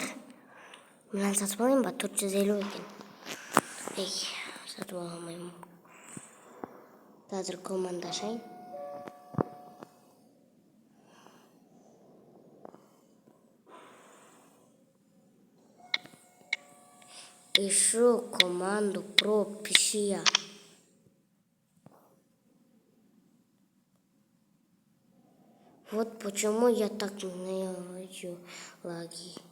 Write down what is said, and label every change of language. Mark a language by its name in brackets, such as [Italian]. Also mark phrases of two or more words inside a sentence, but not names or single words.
[Kazakh] Мынаны сатып алайын ба? 450 екен. Ей, сатып алмаймын. Қазір команда ашайын. [Russian] Ищу команду про пища. Вот почему я так ненавижу лаги.